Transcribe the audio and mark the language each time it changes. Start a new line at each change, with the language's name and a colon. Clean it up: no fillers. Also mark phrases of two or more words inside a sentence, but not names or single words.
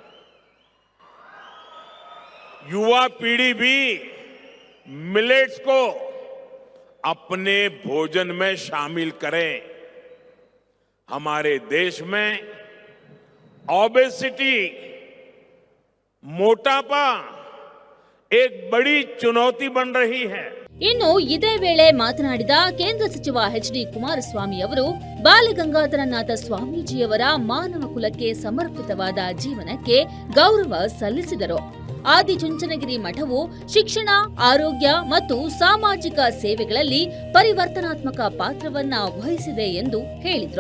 Hindi: युवा पीढ़ी भी मिलेट्स को अपने भोजन में शामिल करें. हमारे देश में ओबेसिटी, मोटापा एक बड़ी चुनौती बन रही है.
Kannada: ಇನ್ನು ಇದೇ ವೇಳೆ ಮಾತನಾಡಿದ ಕೇಂದ್ರ ಸಚಿವ HD ಕುಮಾರಸ್ವಾಮಿ ಅವರು ಬಾಲಗಂಗಾಧರನಾಥ ಸ್ವಾಮೀಜಿಯವರ ಮಾನವ ಕುಲಕ್ಕೆ ಸಮರ್ಪಿತವಾದ ಜೀವನಕ್ಕೆ ಗೌರವ ಸಲ್ಲಿಸಿದರು. ಆದಿಚುಂಚನಗಿರಿ ಮಠವು ಶಿಕ್ಷಣ, ಆರೋಗ್ಯ ಮತ್ತು ಸಾಮಾಜಿಕ ಸೇವೆಗಳಲ್ಲಿ ಪರಿವರ್ತನಾತ್ಮಕ ಪಾತ್ರವನ್ನ ವಹಿಸಿದೆ ಎಂದು ಹೇಳಿದ್ರು.